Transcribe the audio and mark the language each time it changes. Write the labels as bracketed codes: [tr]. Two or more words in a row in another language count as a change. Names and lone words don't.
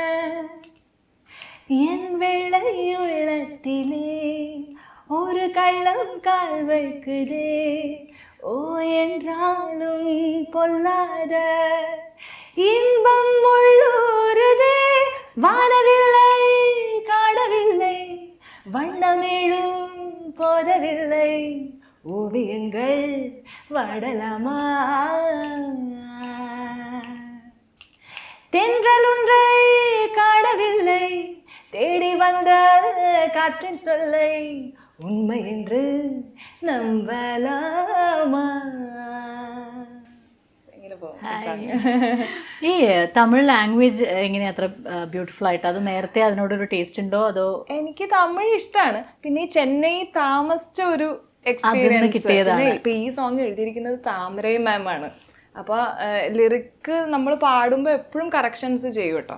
[ta] என் வெள்ளை உள்ளத்திலே ஒரு கள்ளம் கால் வைக்குதே, ஓ என்றாலும் பொல்லாத இன்பம் உள்ளூருதே, வானவில்லை காணவில்லை வண்ணமேழும் போதவில்லை, ஓவியங்கள் வாடலாமா, தென்றல் ஒன்றை காணவில்லை தேடி வந்த காற்றின் சொல்லை உண்மை என்று நம்பலாமா. [ml] ഈ തമിഴ് ലാംഗ്വേജ് എങ്ങനെയാ അത്ര ബ്യൂട്ടിഫുൾ ആയിട്ട്? അത് നേരത്തെ അതിനോടൊരു ടേസ്റ്റ് ഉണ്ടോ അതോ? എനിക്ക് തമിഴ് ഇഷ്ടമാണ്. പിന്നെ ഈ ചെന്നൈ താമസിച്ച ഒരു എക്സ്പീരിയൻസ് കിട്ടിയതാണ്. ഇപ്പൊ ഈ സോങ് എഴുതിയിരിക്കുന്നത് താമരൈ മാം ആണ്. അപ്പൊ ലിറിക്ക് നമ്മൾ പാടുമ്പോൾ എപ്പോഴും കറക്ഷൻസ് ചെയ്യും കേട്ടോ.